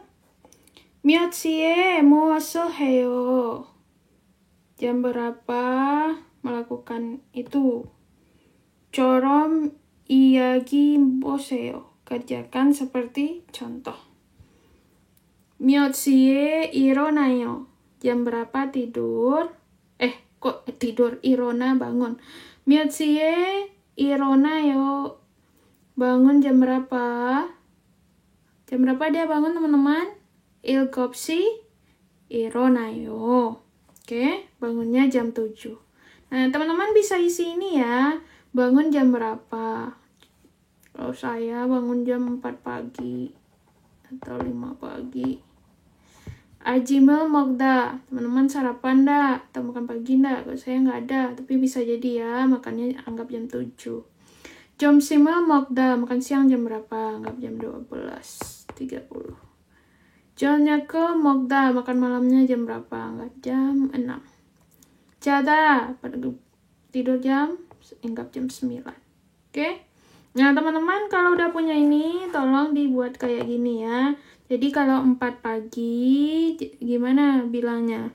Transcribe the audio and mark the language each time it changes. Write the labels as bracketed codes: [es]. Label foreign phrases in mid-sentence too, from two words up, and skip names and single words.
[ko] 몇 시에 무엇을 해요? [id] Jam berapa melakukan itu? [ko] 처럼 이야기 보세요. [id] Kerjakan seperti contoh. [ko] 몇 시에 일어나요? [id] Jam berapa tidur? Kok tidur? [ko] 일어나 bangun. 몇 시에 일어나요? [id] Bangun jam berapa? Jam berapa dia bangun, teman-teman? [ko] 일곱 시 일어나요. [id] Oke, bangunnya jam 7. Nah, teman-teman bisa isi ini ya. Bangun jam berapa? Kalau saya bangun jam 4 pagi atau 5 pagi. [ko] 아침을 먹다. [id] Teman-teman sarapan dah? Atau makan pagi enggak? Kalau saya nggak ada, tapi bisa jadi ya. Makannya anggap jam 7. [ko] 점심을 먹다. [id] Makan siang jam berapa? Anggap jam 12:30. [ko] 저녁을 먹다. [id] Makan malamnya jam berapa? Anggap jam 6. 자다. Tidur jam? Anggap jam 9. Oke? Nah, teman-teman kalau udah punya ini, tolong dibuat kayak gini ya. Jadi kalau 4 pagi, gimana bilangnya?